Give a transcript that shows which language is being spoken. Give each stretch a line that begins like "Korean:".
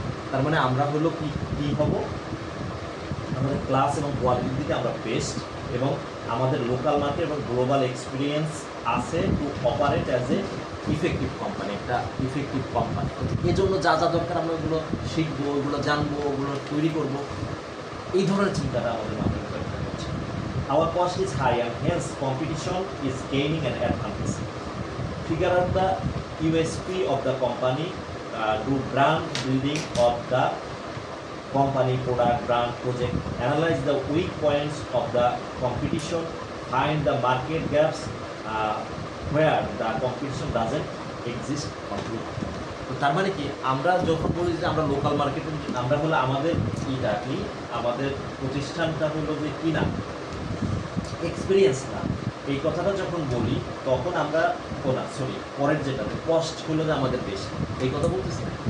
Bangla: তার মানে আমরা হলো কি কী হব, আমাদের ক্লাস এবং কোয়ালিটির দিকে আমরা বেস্ট, এবং আমাদের লোকাল মার্কেট এবং গ্লোবাল এক্সপিরিয়েন্স আছে
English: to operate as a effective company,
Bangla: একটা ইফেক্টিভ কোম্পানি। এই জন্য যা যা দরকার আমরা ওগুলো শিখবো, ওগুলো জানবো, ওগুলো তৈরি করবো, এই ধরনের চিন্তাটা আমাদের মাথায় হচ্ছে।
English: Our cost is high and hence competition is gaining an advantage. Figure out the USP of the company, do brand building of the company, product, brand, project, analyze the weak points of the competition, find the market gaps where the competition doesn't exist or do.
Bangla: তো তার মানে কি আমরা যখন বলি যে আমরা local মার্কেটে, আমরা হলো আমাদের ইটা কি, আমাদের প্রতিষ্ঠানটা হলো যে কি না এক্সপিরিয়েন্স না, এই কথাটা যখন বলি তখন আমরা পরের যেটা কস্ট হলো যে আমাদের বেশি, এই কথা বলতেছি না।